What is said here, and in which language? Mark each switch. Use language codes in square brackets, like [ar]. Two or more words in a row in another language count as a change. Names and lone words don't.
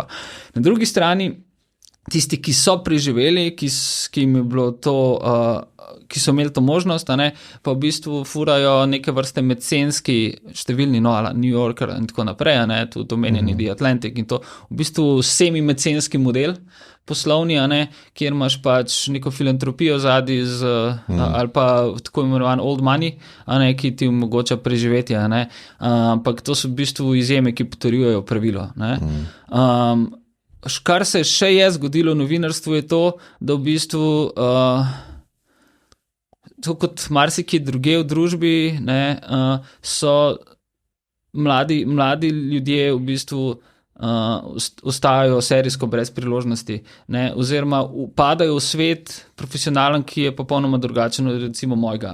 [sl] Na drugi strani tisti, ki so preživeli, ki jim je bilo to, ki so imeli to možnost, pa v bistvu furajo neke vrste mecenski številni, New Yorker in tako naprej, tudi omenjeni The Atlantic in to, v bistvu semi-mecenski model poslovni, kjer imaš pač neko filantropijo zadaj ali pa tako imenovan [en] old money, [sl] ki ti omogoča preživetje, ampak to so v bistvu izjeme, ki potrjujejo pravilo. Kar se še je zgodilo v novinarstvu je to, da v bistvu to kot marsikje druge v družbi so mladi ljudje v bistvu ostajajo serijsko brez priložnosti, oziroma upadajo v svet profesionalen, ki je popolnoma drugačen od recimo mojega.